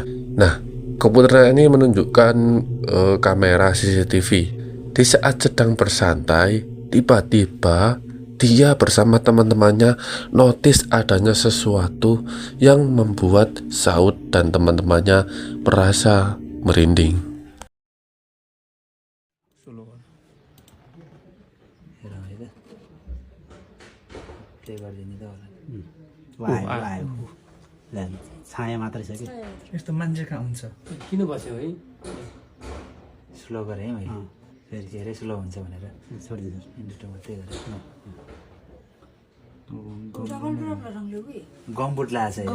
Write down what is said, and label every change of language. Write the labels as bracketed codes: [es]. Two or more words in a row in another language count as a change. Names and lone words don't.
[id] Nah, komputernya ini menunjukkan kamera CCTV. Di saat sedang bersantai, tiba-tiba dia bersama teman-temannya notice adanya sesuatu yang membuat Saud dan teman-temannya merasa merinding. [ne] छाया मात्रै छ कि यस्तो मान्छे कहाँ हुन्छ किन बस्यो है स्लो गरेँ है मैले फेरि के अरे स्लो हुन्छ भनेर छोडिदिनु इन्डिटो मात्रै गरेँ गम्बुट लाएको छ